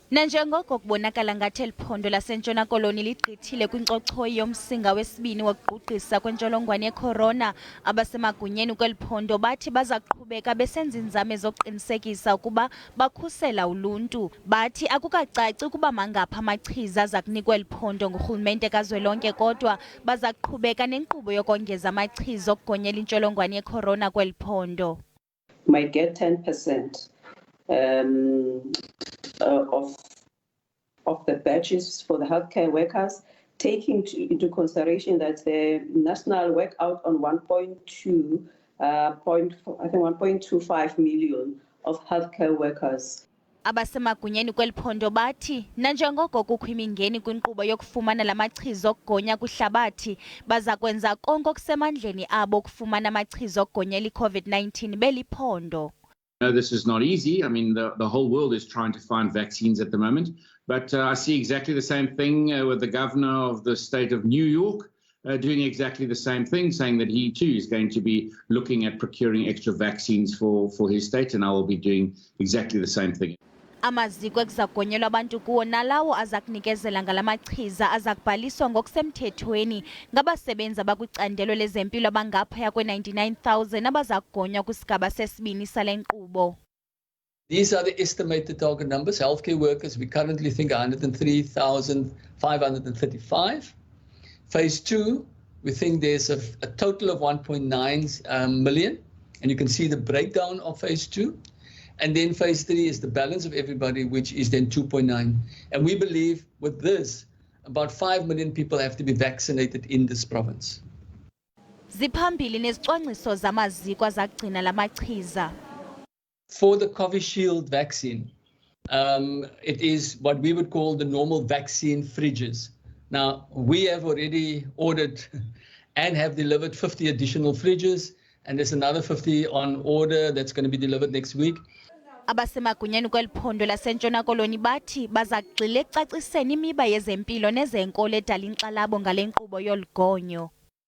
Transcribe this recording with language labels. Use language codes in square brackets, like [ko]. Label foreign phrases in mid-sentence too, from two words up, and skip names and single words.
[xh] Nanjengoko kubonakala ngathi eliphondo laseNtshona Koloni ligqithile kwinkcochoyi yomsinga wesibini wokugqugqisa kwentsholongwane yecorona, abasemagunyeni kweliphondo bathi baza kuqhubeka besenza inzame zokuqinisekisa ukuba bakhusela uluntu. Bathi akukacaci ukuba mangaphi amachiza aza kunikwa eliphondo ngurhulumente kazwelonke, kodwa baza kuqhubeka nenkqubo yokongeza amachiza okugonyela intsholongwane yecorona kweliphondo. [en] Might get 10% of the batches for the healthcare workers, taking into consideration that the national work out on 1.25 million of healthcare workers. [xh] Abasemagunyeni kweliphondo bathi nanjengoko kukho imingeni kwinkqubo yokufumana la machiza okugonya kwihlabathi, baza kwenza konke okusemandleni abo ukufumana amachiza okugonyela i-COVID-19 beliphondo. [en] No, this is not easy. I mean, the whole world is trying to find vaccines at the moment. But I see exactly the same thing with the governor of the state of New York doing exactly the same thing, saying that he too is going to be looking at procuring extra vaccines for his state, and I will be doing exactly the same thing. [xh] Amaziko ekuzagonyelwa abantu kuwo nalawo aza kunikezela ngala machiza aza kubhaliswa ngokusemthethweni ngabasebenzi abakwicandelo lezempilo abangaphaya kwe-99,000 abaza kugonywa kwisigaba sesibini sale nkqubo. [en] These are the estimated target numbers. Healthcare workers, we currently think 103,535. Phase 2, we think there's a total of 1.9 million. And you can see the breakdown of phase 2. And then phase 3 is the balance of everybody, which is then 2.9. And we believe with this, about 5 million people have to be vaccinated in this province. [xh] Ziphambili nezicwangciso zamaziko azagcina la machiza. [en] For the Covishield vaccine, it is what we would call the normal vaccine fridges. Now, we have already ordered and have delivered 50 additional fridges, and there's another 50 on order that's going to be delivered next week. [xh] Abasemagunyeni kweliphondo laseNtshona Koloni bathi baza kugxila ekucaciseni imiba yezempilo nezenkolo edala inkxalabo ngale nkqubo yolugonyo.